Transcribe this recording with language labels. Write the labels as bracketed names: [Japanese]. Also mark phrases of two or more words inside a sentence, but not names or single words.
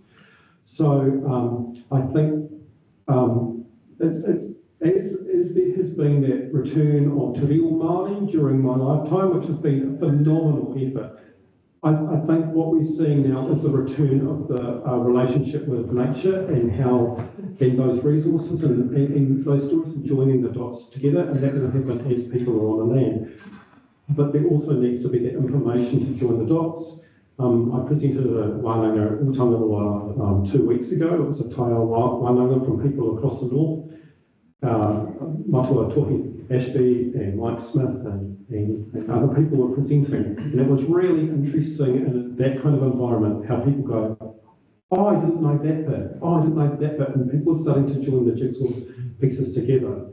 [English] So I think as there has been that return of Te Reo Māori during my lifetime, which has been a phenomenal effort, I think what we're seeing now is the return of the relationship with nature and those resources and those stories of joining the dots together, and that will happen as people are on the land. But there also needs to be that information to join the dots. I presented a wānanga Ōtangaroa 2 weeks ago. It was a [Māori] taio wānanga [English] from people across the north. Matua Tohi Ashby and Mike Smith and other people were presenting, and it was really interesting in that kind of environment how people go, oh, I didn't know that bit, oh, I didn't know that bit, and people are starting to join the jigsaw pieces together.